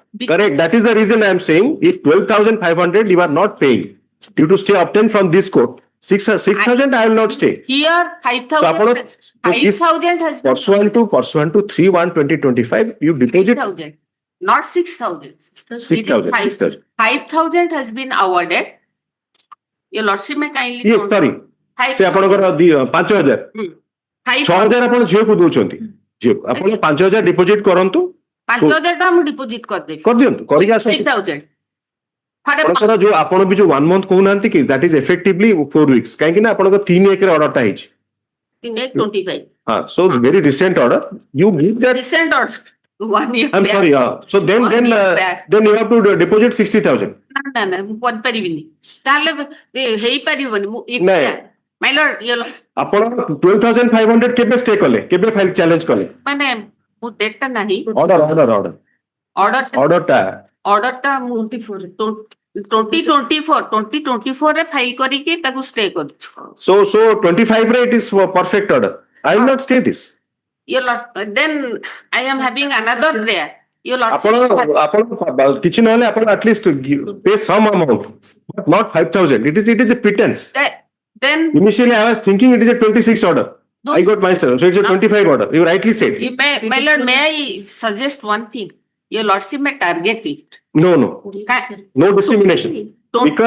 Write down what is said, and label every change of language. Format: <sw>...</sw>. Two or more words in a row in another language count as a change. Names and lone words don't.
<en>That is the reason I am saying if 12,500 you are not paying due to stay obtained from this court, 6,000 I will not stay. Here, 5,000 has been Pursuant to 3/1/2025, you deposit 5,000, not 6,000. 6,000. 5,000 has been awarded. Your lordship may kindly. Yes, sorry.</en> <or>Se ଆପଣଙ୍କର 5,000 6,000 ଆପଣ ଝିଅକୁ ଦଉଛନ୍ତି ଆପଣ 5,000 ଡିପୋଜିଟ୍ କରନ୍ତୁ 5,000 ଟଙ୍କା ମୁଁ ଡିପୋଜିଟ୍ କରିଦେବି କରିଦିଅନ୍ତୁ କରିକି ଆସନ୍ତୁ 5,000 ଆପଣଙ୍କର ଯୋଉ ଆପଣ ବି ଯୋଉ 1 month କହୁନାହାନ୍ତି କି</or> <en>that is effectively 4 weeks</en> <or>କାହିଁକି ନା ଆପଣଙ୍କ 3/1 ରେ ଅର୍ଡରଟା ହେଇଛି 3/25</or> <en>ହଁ so very recent order you give that recent order 1 year I'm sorry so then you have to deposit 60,000</en> <or>ନା ମୁଁ କରିପାରିବିନି ତାହେଲେ ହେଇପାରିବନି</or> <en>my lord</en> <or>ଆପଣ 12,500 କେବେ ଷ୍ଟେ କଲେ କେବେ ଫାଇଲ ଚ୍ୟାଲେଞ୍ଜ କଲେ ମାନେ ମୁଁ ଡେଟଟା ନାହିଁ ଅର୍ଡର ଅର୍ଡରଟା ମୁଁ 2024 ରେ ଫାଇଲ କରିକି ତାକୁ ଷ୍ଟେ କରିଛୁ।</or> <en>So 25 ରେ it is perfect order. I will not stay this. Your lord, then I am having another prayer. Your</en> <or>ଆପଣ କିଛି ନହେଲେ ଆପଣ</or> <en>at least pay some amount, but not 5,000. It is a pittance. Then Initially I was thinking it is a 26 order. I got myself, so it's a 25 order. You rightly said. My lord, may I suggest one thing? Your lordship may target it. No discrimination. Because</en>